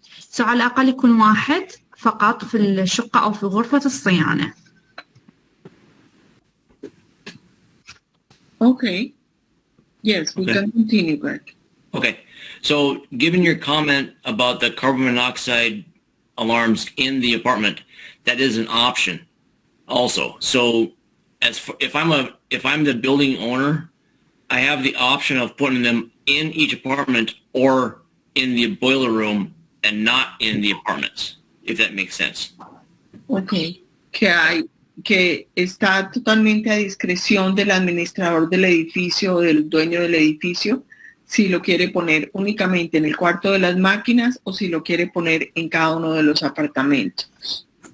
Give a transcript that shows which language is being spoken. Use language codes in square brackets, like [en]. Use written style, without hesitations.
[ar] So على الأقل يكون واحد فقط في الشقة أو في غرفة الصيانة. [en] Okay. Yes, we can continue, Greg. Okay. So given your comment about the carbon monoxide alarms in the apartment, that is an option also. So if I'm the building owner, I have the option of putting them in each apartment or in the boiler room and not in the apartments, if that makes sense. Okay. [es] Que está totalmente a discreción del administrador del edificio o del dueño del edificio si lo quiere poner únicamente en el cuarto de las máquinas o si lo quiere poner en cada uno de los apartamentos.